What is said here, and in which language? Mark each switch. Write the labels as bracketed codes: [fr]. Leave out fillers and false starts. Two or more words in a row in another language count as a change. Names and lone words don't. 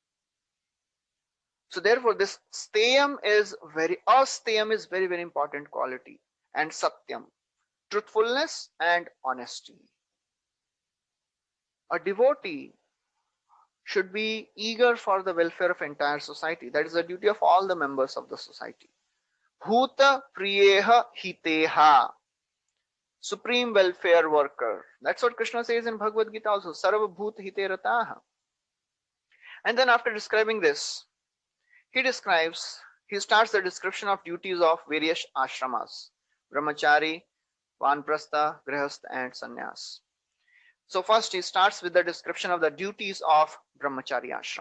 [en] So therefore, this steyam is very important quality, and satyam, truthfulness and honesty. A devotee should be eager for the welfare of entire society. That is the duty of all the members of the society. [sa] Bhuta priyeha hiteha, [en] supreme welfare worker. That's what Krishna says in Bhagavad Gita also. [sa] Sarva bhut hite rataha. [en] And then after describing this, he starts the description of duties of various ashramas: [sa] brahmachari, vanprastha, grihastha, and sannyas. [en] So first he starts with the description of the duties of brahmachari ashram.